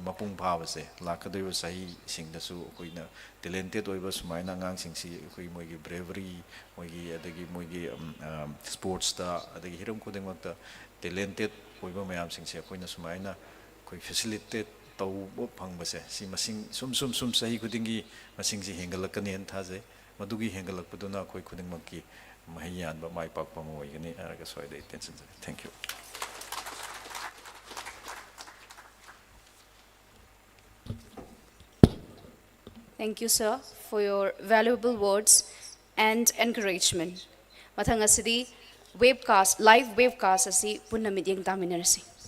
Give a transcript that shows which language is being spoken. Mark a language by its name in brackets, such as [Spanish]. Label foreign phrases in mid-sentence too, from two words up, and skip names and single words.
[Manipuri] ꯃꯄꯨꯡ ꯐꯥꯕꯁꯦ ꯂꯥꯛꯀꯗꯧꯔꯤꯕ ꯆꯍꯤꯁꯤꯡꯗꯁꯨ ꯑꯩꯈꯣꯏꯅ ꯇꯦꯂꯦꯟꯇꯦꯠ ꯑꯣꯏꯕ ꯁꯨꯃꯥꯏꯅ ꯑꯉꯥꯡꯁꯤꯡꯁꯤ ꯑꯩꯈꯣꯏ ꯃꯣꯏꯒꯤ ꯕ꯭ꯔꯦꯕꯔꯤ ꯃꯣꯏꯒꯤ ꯁ꯭ꯄꯣꯔꯠꯁꯇ ꯑꯗꯒꯤ ꯍꯤꯔꯝ ꯈꯨꯗꯤꯡꯃꯛꯇ ꯇꯦꯂꯦꯟꯇꯦꯠ ꯑꯣꯏꯕ ꯃꯌꯥꯝꯁꯤꯡꯁꯦ ꯑꯩꯈꯣꯏꯅ ꯁꯨꯃꯥꯏꯅ ꯑꯩꯈꯣꯏ ꯐꯦꯁꯤꯂꯤꯇꯦꯠ ꯇꯧꯕ ꯐꯪꯕꯁꯦ ꯁꯤ ꯃꯁꯤꯡ ꯁꯨꯝ ꯆꯍꯤ ꯈꯨꯗꯤꯡꯒꯤ ꯃꯁꯤꯡꯁꯤ ꯍꯦꯟꯒꯠꯂꯛꯀꯅꯦꯅ ꯊꯥꯖꯩ ꯃꯗꯨꯒꯤ ꯍꯦꯟꯒꯠꯂꯛꯄꯗꯨꯅ ꯑꯩꯈꯣꯏ ꯈꯨꯗꯤꯡꯃꯛꯀꯤ ꯃꯍꯩ ꯌꯥꯟꯕ ꯃꯥꯏ ꯄꯥꯛꯄ ꯑꯃ ꯑꯣꯏꯒꯅꯤ ꯍꯥꯏꯔꯒ ꯁ꯭ꯋꯥꯏꯗ ꯑꯩ ꯇꯦꯟꯁꯤꯟꯖꯔꯤ [English] Thank you Thank you, sir, for your valuable words and encouragement. [Manipuri] Mathang asidi [English] live webcast [Manipuri] asi punna midyeng taminarasi.